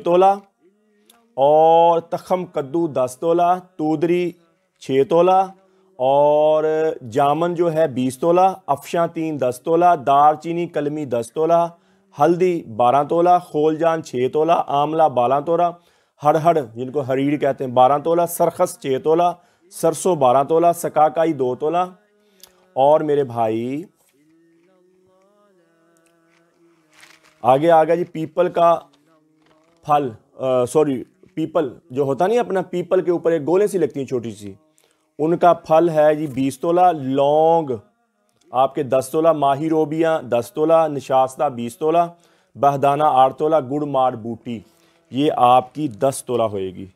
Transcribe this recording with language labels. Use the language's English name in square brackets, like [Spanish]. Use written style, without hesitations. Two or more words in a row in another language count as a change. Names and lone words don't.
[Hindi] तोला, और तखम कद्दू 10 तोला, तूदरी 6 तोला, और जामन जो है 20 तोला, अफशा 3 10 तोला, दारचीनी कलमी 10 तोला, हल्दी 12 तोला, खोलजान 6 तोला, आंवला 12 तोला, हड़हड़ जिनको हरीड़ कहते हैं 12 तोला, सरखस 6 तोला, सरसों 12 तोला, सकाकाई 2 तोला, और मेरे भाई आगे आ गया जी पीपल का फल, पीपल जो होता नहीं अपना, पीपल के ऊपर एक गोले सी लगती है छोटी सी, उनका फल है जी 20 तोला, लौंग आपके 10 तोला, माही रोबियाँ 10 तोला, निशास्ता 20 तोला, बहदाना 8 तोला, गुड़ मार बूटी ये आपकी 10 तोला होएगी।